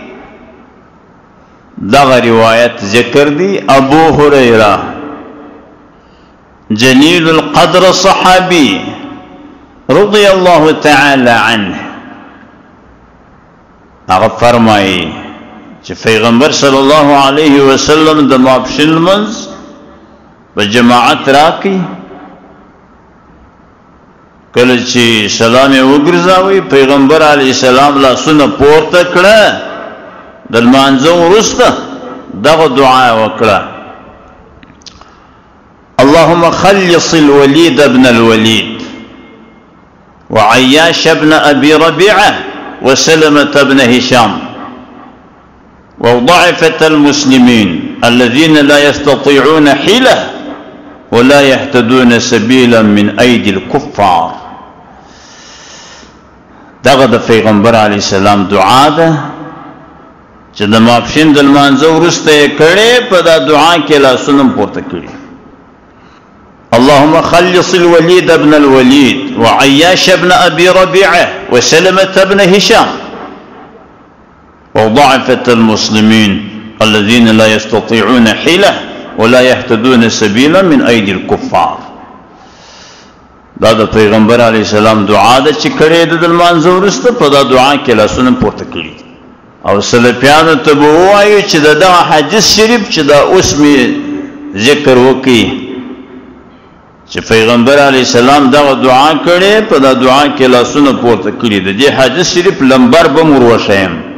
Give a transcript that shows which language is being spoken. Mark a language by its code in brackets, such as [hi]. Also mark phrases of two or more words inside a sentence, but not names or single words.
[ps] دغه روایت ذکر دی ابو هريره جلیل القدر صحابی [ar] رضی الله تعالی عنه [ps] هغه فرمایي چې پیغمبر [ar] صلی الله علیه وسلم [ps] د ماپښین لمونځ په جماعت راکې کله چې سلام وګرځاوي پیغمبر [ar] علی السلام [ps] لاسونه پورته کړه د لمانځه وروسته دغه دعا وکړه [ar] اللهم خلص الوليد ابن الوليد وعياش ابن ابي ربيعه وسلمة ابن هشام وضعفة المسلمين الذين لا يستطيعون حيلة ولا يهتدون سبيلا من ايدي الكفار [ps] دغه د پیغمبر [ar] علی السلام [ps] دعا ده چې د ماپښین د لمانځه وروسته یې کړې په دا دعا کې لاسونه پورته کړي [ar] اللهم خلص الوليد ابن الوليد وعياش ابن ابي ربيعه وسلمة ابن هشام وضعفة المسلمين الذين لا يستطيعون حيلة ولا يهتدون سبيلا من ايدي الكفار [ps] دا د پیغمبر [ar] علی السلام [ps] دعا ده چې کړې د لمانځه وروسته په دا دعا کې لاسونه پورته کړي او سلفیانو ته به ووایو چې دغه حدیث شریف چې دا اوس می ذکر وکړي چې پیغمبر [ar] علی السلام [ps] دغه دعا کړې په دا دعا کې لاسونه پورته کړي د دې حدیث شریف لمبر به مور وشیم